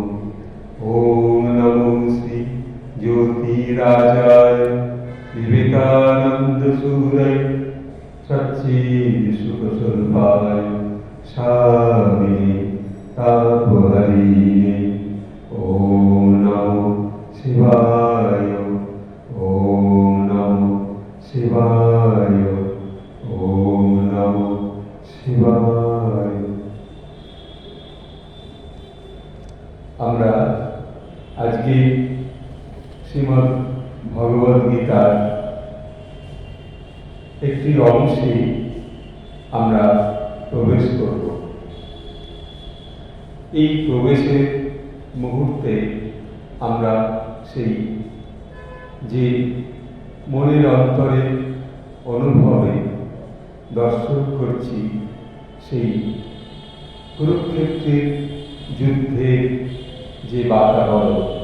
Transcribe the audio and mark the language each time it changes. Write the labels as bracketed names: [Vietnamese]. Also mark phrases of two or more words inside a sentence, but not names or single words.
[Sanskrit] ॐ नमो श्री ज्योतिराजाय विवेकानन्दसूरय सच्चित्सुखस्वरूपाय स्वामिने तापहरिणे। ॐ नमो शिवाय। ॐ नमो शिवाय। ॐ नमो शिवाय। [Bangla] আমরা আজকে শ্রীমদ্ ভগবদ গীতার একটি অংশে আমরা প্রবেশ করব। এই প্রবেশের মুহূর্তে আমরা সেই যে মনের অন্তরে অনুভবে দর্শন করছি সেই কুরুক্ষেত্রের যুদ্ধের যে বাতাবরণ,